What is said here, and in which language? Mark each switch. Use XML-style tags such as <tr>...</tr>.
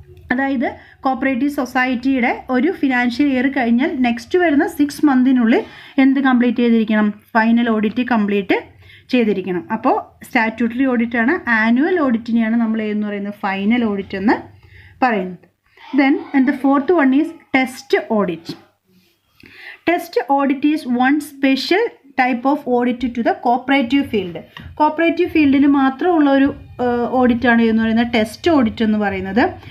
<ml>അതായത് കോപ്പറേറ്റീവ് സൊസൈറ്റിയുടെ ഒരു ഫിനാൻഷ്യൽ ഇയർ കഴിഞ്ഞാൽ നെക്സ്റ്റ് വരുന്ന 6 months എന്ത് കംപ്ലീറ്റ് ചെയ്തിരിക്കണം? ഫൈനൽ ഓഡിറ്റ് കംപ്ലീറ്റ് ചെയ്തിരിക്കണം. അപ്പോൾ സ്റ്റാറ്റ്യൂട്ടറി ഓഡിറ്റാണ്. ആനുവൽ ഓഡിറ്റിനെയാണ് നമ്മൾ എന്ന് പറയുന്നത് ഫൈനൽ ഓഡിറ്റ് എന്ന് പറയുന്നത്.</ml> <en>Then the fourth one is test audit. Test audit is one special type of audit to the cooperative field.</en> <ml>Cooperative ഫീൽഡിൽ മാത്രമുള്ള ഒരു ഓഡിറ്റാണ് എന്ന് പറയുന്നത് ടെസ്റ്റ് ഓഡിറ്റ് എന്ന് പറയുന്നത്.</ml>